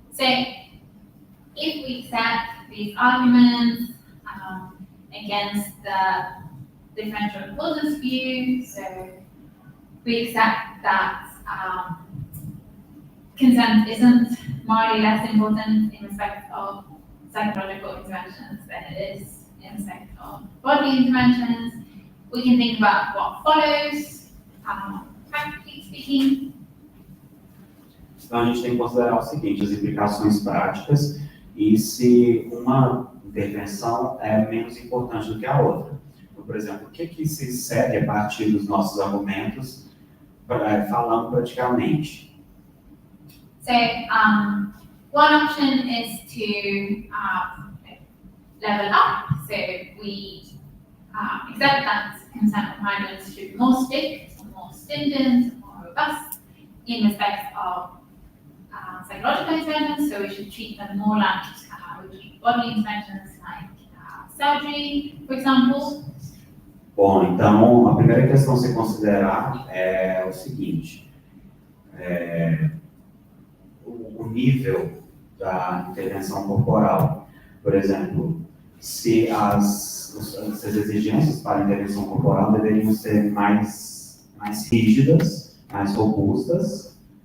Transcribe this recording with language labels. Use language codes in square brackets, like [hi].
[en] So if we accept these arguments against the differential importance view, so we accept that consent isn't morally less important in respect of psychological interventions than it is in respect of bodily interventions. We can think about what follows, practically speaking. [pt] Então, a gente tem que considerar o seguinte, as implicações práticas e se uma intervenção é menos importante do que a outra. Então, por exemplo, o que se segue a partir dos nossos argumentos, falando praticamente? [en] So, one option is to level up. So we accept that consent requirements should be more strict, more stringent, more robust in respect of psychological interventions, so we should treat them more like we treat bodily interventions like surgery, for example. [pt] Bom, então, a primeira questão a se considerar é o seguinte, o nível da intervenção corporal. Por exemplo, se as exigências para a intervenção corporal deveriam ser mais rígidas, mais robustas.